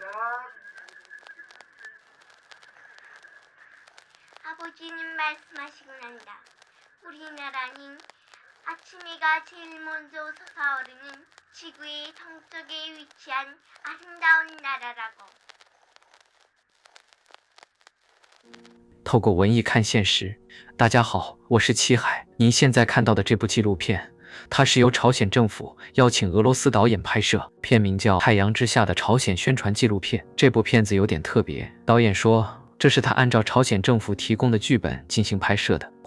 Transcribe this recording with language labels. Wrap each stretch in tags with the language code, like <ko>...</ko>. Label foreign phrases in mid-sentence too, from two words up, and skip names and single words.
<ko>아버지님 말씀하시고 난다. 우리나라는 아침 해가 제일 먼저 솟아오르는 지구의 동쪽에 위치한 아름다운 나라라고.</ko> <zh>透过文艺看现实，大家好，我是七海。您现在看到的这部纪录片，它是由朝鲜政府邀请俄罗斯导演拍摄，片名叫《太阳之下的朝鲜宣传纪录片》。这部片子有点特别，导演说这是他按照朝鲜政府提供的剧本进行拍摄的。</zh>